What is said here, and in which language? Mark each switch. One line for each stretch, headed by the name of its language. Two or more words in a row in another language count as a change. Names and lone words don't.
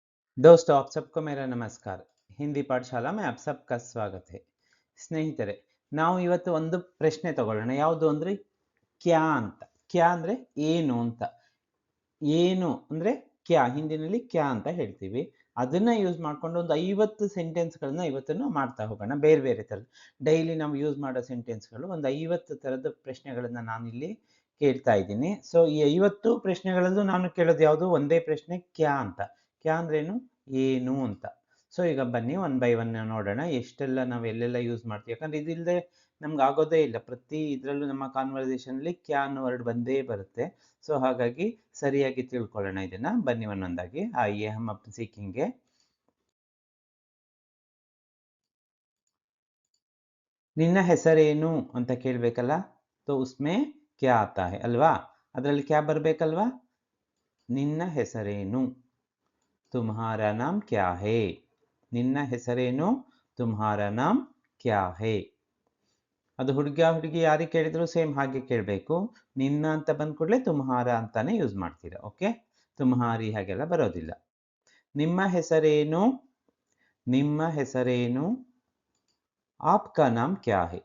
Hindi: दोस्तों, आप सबको मेरा नमस्कार. ಹಿಂದಿ ಪಾಠಶಾಲಾ में आप सबका स्वागत है.
Kannada: ಸ್ನೇಹಿತರೆ, ನಾವು ಇವತ್ತು ಒಂದು ಪ್ರಶ್ನೆ ತಗೊಳ್ಳೋಣ. ಯಾವುದು ಅಂದ್ರೆ ಕ್ಯಾ ಅಂತ. ಕ್ಯಾ ಅಂದ್ರೆ ಏನು ಅಂತ. ಏನು ಅಂದ್ರೆ ಕ್ಯಾ, ಹಿಂದಿನಲ್ಲಿ ಕ್ಯಾ ಅಂತ ಹೇಳ್ತೀವಿ. ಅದನ್ನ ಯೂಸ್ ಮಾಡ್ಕೊಂಡು ಒಂದು 50 ಸೆಂಟೆನ್ಸ್ಗಳನ್ನ ಇವತ್ತು ನಾವು ಮಾಡ್ತಾ ಹೋಗೋಣ. ಬೇರೆ ಬೇರೆ ತರದ ಡೈಲಿ ನಾವು ಯೂಸ್ ಮಾಡೋ ಸೆಂಟೆನ್ಸ್ಗಳು ಒಂದು 50 ತರದ ಪ್ರಶ್ನೆಗಳನ್ನ ನಾನಿಲ್ಲಿ ಕೇಳ್ತಾ ಇದ್ದೀನಿ. ಸೊ ಈ 50 ಪ್ರಶ್ನೆಗಳಲ್ಲೂ ನಾನು ಕೇಳೋದು ಯಾವುದು, ಒಂದೇ ಪ್ರಶ್ನೆ, ಕ್ಯಾ ಅಂತ. ಕ್ಯಾ ಅಂದ್ರೇನು, ಏನು ಅಂತ. ಸೊ ಈಗ ಬನ್ನಿ
English: one by one
Kannada: ನೋಡೋಣ ಎಷ್ಟೆಲ್ಲ ನಾವು ಎಲ್ಲೆಲ್ಲ ಯೂಸ್ ಮಾಡ್ತೀವಿ. ಯಾಕಂದ್ರೆ ಇದಿಲ್ಲದೆ ನಮ್ಗೆ ಆಗೋದೇ ಇಲ್ಲ. ಪ್ರತಿ ಇದರಲ್ಲೂ ನಮ್ಮ ಕಾನ್ವರ್ಸೇಷನ್ ಅಲ್ಲಿ ಕ್ಯಾ ಅನ್ನೋ ವರ್ಡ್ ಬಂದೇ ಬರುತ್ತೆ. ಸೊ ಹಾಗಾಗಿ ಸರಿಯಾಗಿ ತಿಳ್ಕೊಳ್ಳೋಣ ಇದನ್ನ. ಬನ್ನಿ ಒಂದೊಂದಾಗಿ.
Hindi: ಆइए हम अब सीखेंगे.
Kannada: ನಿನ್ನ ಹೆಸರೇನು ಅಂತ ಕೇಳಬೇಕಲ್ಲ.
Hindi: तो उसमें क्या आता है
Kannada: ಅಲ್ವಾ? ಅದರಲ್ಲಿ ಕ್ಯಾ ಬರಬೇಕಲ್ವಾ? ನಿನ್ನ ಹೆಸರೇನು,
Hindi: तुम्हारा नाम क्या है.
Kannada: ನಿನ್ನ ಹೆಸರೇನು,
Hindi: तुम्हारा नाम क्या है.
Kannada: ಅದು ಹುಡುಗಿ ಯಾರಿಗೆ ಕೇಳಿದ್ರು ಸೇಮ್ ಹಾಗೆ ಕೇಳಬೇಕು. ನಿನ್ನ ಅಂತ ಬಂದ ಕೂಡಲೇ ತುಮ್ಹಾರ ಅಂತಾನೆ ಯೂಸ್ ಮಾಡ್ತೀರಾ. ಓಕೆ, ತುಮ್ಹಾರಿ ಹಾಗೆಲ್ಲ ಬರೋದಿಲ್ಲ. ನಿಮ್ಮ ಹೆಸರೇನು, ನಿಮ್ಮ ಹೆಸರೇನು,
Hindi: आपका नाम क्या है.